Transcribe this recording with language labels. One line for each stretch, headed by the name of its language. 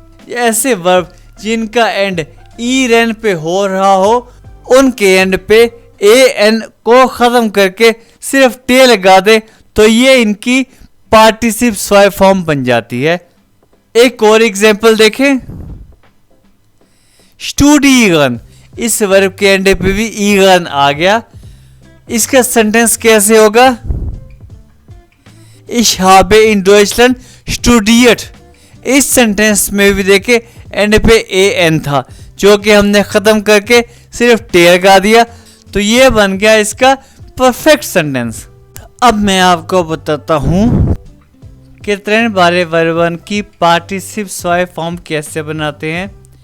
Hindi: ऐसे वर्ब जिनका and E rain पे हो रहा हो उनके एंड पे ए एन को खत्म करके सिर्फ टे लगा दे तो ये इनकी पार्टिसिप फॉर्म बन जाती है। एक और एग्जांपल देखें, स्टूडिगन, इस वर्ब के एंड पे भी ईगन आ गया। इसका सेंटेंस कैसे होगा,
German: Ich habe in Deutschland studiert।
Hindi: इस सेंटेंस में भी देखे एंड पे ए एन था जो कि हमने खत्म करके सिर्फ टे लगा दिया, तो ये बन गया इसका परफेक्ट सेंटेंस। अब मैं आपको बताता हूं कि त्रण बारे वर्बन की पार्टिसिप फॉर्म कैसे बनाते हैं।